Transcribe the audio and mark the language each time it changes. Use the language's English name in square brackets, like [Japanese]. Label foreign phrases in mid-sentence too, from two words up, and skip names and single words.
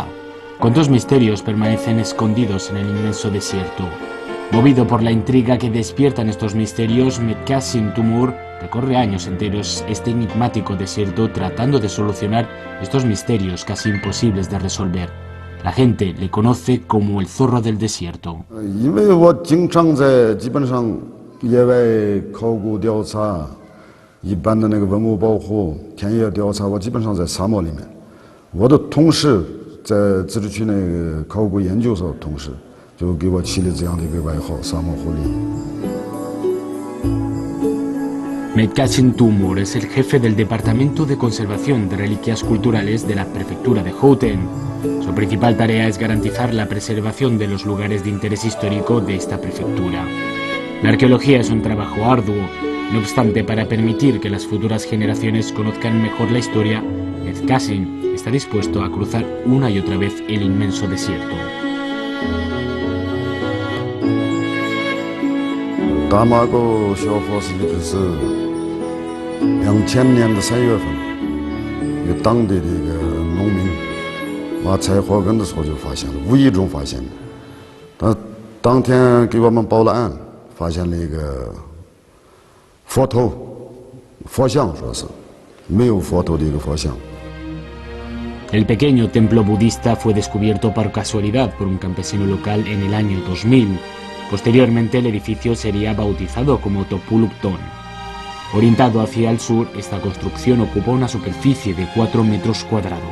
[Spanish] ¿Cuántos misterios permanecen escondidos en el inmenso desierto? Movido por la intriga que despiertan estos misterios, Medkasim Tumur recorre años enteros este enigmático desierto tratando de solucionar estos misterios casi imposibles de resolver. La gente le conoce como el zorro del desierto. [Chinese] 因为我经常在基本上野外考古调查，一般的那个文物保护、田野调查，我基本上在沙漠里面。我的同事在自治区那个考古研究所同事就给我起了这样的一个外号“沙漠狐狸”。 [Spanish] Medkasim Tumur es el jefe del Departamento de Conservación de Reliquias Culturales de la Prefectura de Houten. Su principal tarea es garantizar la preservación de los lugares de interés histórico de esta prefectura. La arqueología es un trabajo arduo, no obstante, para permitir que las futuras generaciones conozcan mejor la historia, Medkasim está dispuesto a cruzar una y otra vez el inmenso desierto. [Chinese] 大马沟小佛寺就是2000年的3月份，一个当地的一个农民挖采火根的时候就发现了，无意中发现的。他当天给我们报了案，发现了一个佛头、佛像，说是没有佛头的一个佛像。 [Spanish] El pequeño templo budista fue descubierto por casualidad por un campesino local en el año 2000. Posteriormente el edificio sería bautizado como Topulupton. Orientado hacia el sur, esta construcción ocupa una superficie de 4 metros cuadrados.